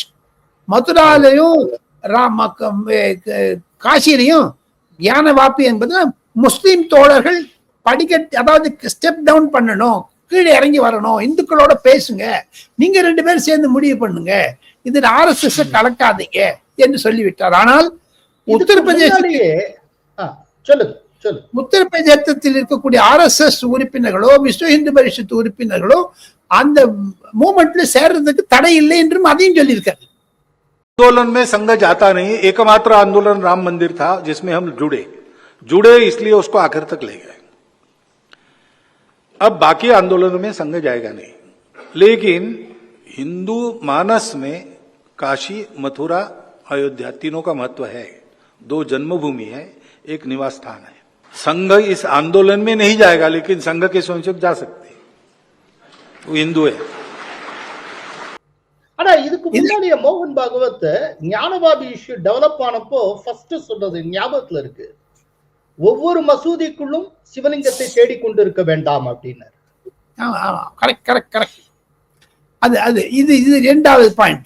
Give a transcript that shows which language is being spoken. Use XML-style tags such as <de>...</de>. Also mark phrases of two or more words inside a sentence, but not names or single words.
<ta>மதுராலையும் காசியிலையும் யான வாப்பி என்பது முஸ்லிம் தோழர்கள் படிக்கட்டு, அதாவது</ta> <en>step down</en> <ta>பண்ணணும், கீழே இறங்கி வரணும், இந்துக்களோட பேசுங்க, நீங்க 2 பேரும் சேர்ந்து முடிவு பண்ணுங்க, இது RSS கலக்காதீங்க என்று சொல்லிவிட்டார். ஆனால் உத்தரப்பிரதேசத்தில் இருக்கக்கூடிய RSS உறுப்பினர்களோ விஸ்வ இந்து பரிஷத் உறுப்பினர்களோ அந்த மூமெண்ட்ல சேர்றதுக்கு தடை இல்லை என்றும் அதையும் சொல்லியிருக்காரு.</ta> <hi>आंदोलन में संघ जाता नहीं, एकमात्र आंदोलन राम मंदिर था जिसमें हम जुड़े इसलिए उसको आखिर तक ले गए। अब बाकी आंदोलनों में संघ जाएगा नहीं, लेकिन हिंदू मानस में काशी, मथुरा, अयोध्या तीनों का महत्व है। 2 जन्मभूमि है, एक निवास स्थान है। संघ इस आंदोलन में नहीं जाएगा, लेकिन संघ के स्वयंसेवक जा सकते हैं, वो हिंदू है।</hi> <ta>ஆனா இதுக்கு முன்னாடியே மோகன் பாகவத் ஞானவாபி</ta> <en>issue develop</en> <ta>ஆனப்போ ஃபர்ஸ்ட் சொன்னது ஞாபகத்துல இருக்கு, ஒவ்வொரு மசூதிக்குள்ளும் சிவலிங்கத்தை தேடிக்கொண்டு இருக்க வேண்டாம் அப்படின்னாரு. இது 2வது பாயிண்ட்.</ta>